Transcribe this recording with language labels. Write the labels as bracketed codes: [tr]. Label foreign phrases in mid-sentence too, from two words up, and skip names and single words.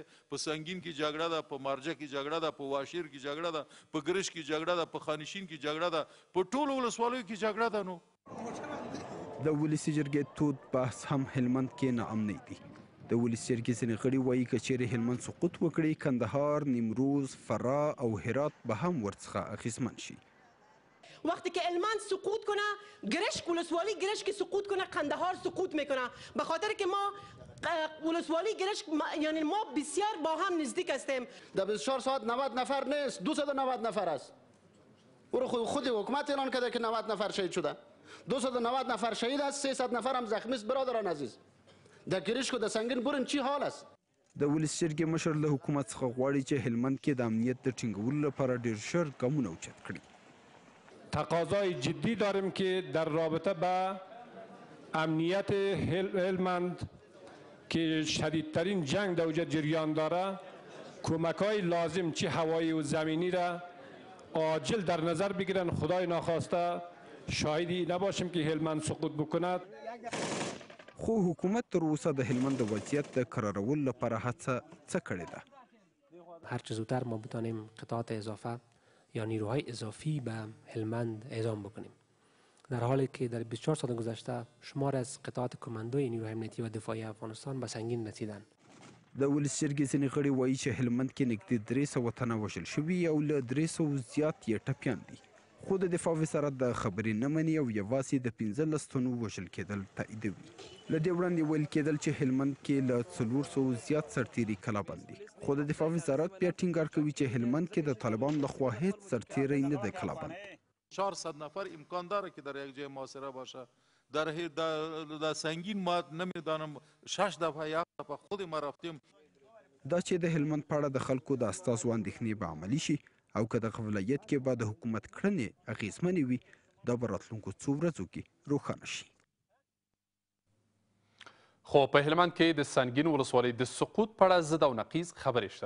[ps] په سنگین کې جګړه ده، په مارجه کې جګړه ده، په واشیر کې جګړه ده، په ګرش کې جګړه ده، په خانشین کې جګړه ده، په ټولو ولسوالیو کې جګړه ده. نو د ولسي جرګې تود بحث هم هلمند کې ناامنۍ دي. د ولسي جرګې ځینې غړي وایي که چیرې هلمند سقوط وکړي کندهار، نیمروز، فراه او هرات به هم ورڅخه اغیزمن شي. [fa] وقتی که هلمند سقوط کنه، گرشک ولسوالی گرشک سقوط کنه، قندهار سقوط میکنه. به خاطر که ما ولسوالی گرشک یعنی ما بسیار با هم نزدیک هستیم. در 24 ساعت 90 نفر نیست، 290 نفر است. او رو خود حکومت اعلان کرده که 90 نفر شهید شده. 290 نفر شهید است، 300 نفر هم زخمی است. برادران عزیز، در گرشک و در سنگین برن چی حال است؟ [ps] د ولسي جرګې مشر له حکومت څخه غواړي چې هلمند کې د امنیت د ټینګولو لپاره ډېر ژر ګامونه اوچت کړي. [fa] تقاضای جدی داریم که در رابطه با امنیت هلمند که شدیدترین جنگ در اوجه جریان داره کمک‌های لازم چه هوایی و زمینی را عاجل در نظر بگیرن. خدای ناخواسته شاهدی نباشیم که هلمند سقوط بکند. [ps] خو حکومت تر اوسه د هلمند د وضعیت د کرارولو لپاره هڅه څه کړې ده؟ [fa] هر چه زودتر ما بتانیم قطعات اضافه یا نیروهای اضافی به هلمند اعزام بکنیم. در حالی که در 24 ساعت گذشته شمار از قطعات کماندوی نیروهای امنیتی و دفاعی افغانستان به سنگین رسیدند. [ps] د ولس جرګې ځینې غړي وایي چې هلمند کې نږدې 300 تنه وژل شوي او له 300 زیات یې ټپیان دي. خو د دفاع وزارت د خبرې نه مني او یوازې د 15 تنو وژل کېدل تاییدوي. له دې وړاندې ویل کېدل چې هلمند کې له 400 زیات سرتیري کلابند دي. خو د دفاع وزارت بیا ټینګار کوي چې هلمند کې د طالبانو لخوا هیڅ سرتیری نه دی کلابند. [fa] 400 نفر امکان داره که در یک جای محاصره باشه. در سنگین ما نمیدانم 6 دفعه 7 دفعه خود ما رفتیم. [ps] دا چې د هلمند په اړه د خلکو د استازو اندېښنې به عملي شي او که دغه ولایت کې به د حکومت کړنې اغېزمنې وي دا به راتلونکو څو ورځو کې روښانه شي. خو په هلمند کې د سنګین ولسوالۍ د سقوط په اړه ضد او نقیض خبرې شته.